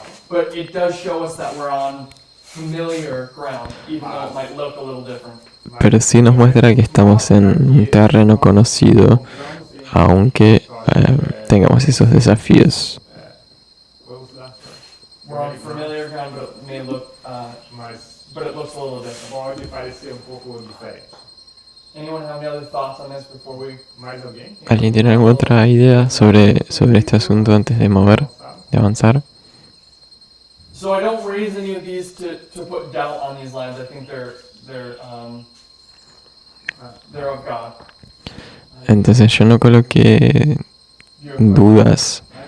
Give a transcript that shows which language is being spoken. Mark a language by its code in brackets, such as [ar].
[en] But it does show us that we're on familiar ground, even though it might look a little different. [es] pero sí nos muestra que estamos en un terreno conocido, aunque tengamos esos desafíos. [en] We're on familiar ground, but it may look, [pt] Mas [en] but it looks a little different. [pt] pode parecer pouco diferente. [en] Anyone have any other thoughts on this before we? [pt] Mais alguém? [es] ¿Alguien tiene alguna otra idea sobre este asunto antes de avanzar? [en] So I don't raise any of these to put doubt on these lines. I think they're of God. [es] Entonces yo no coloqué dudas.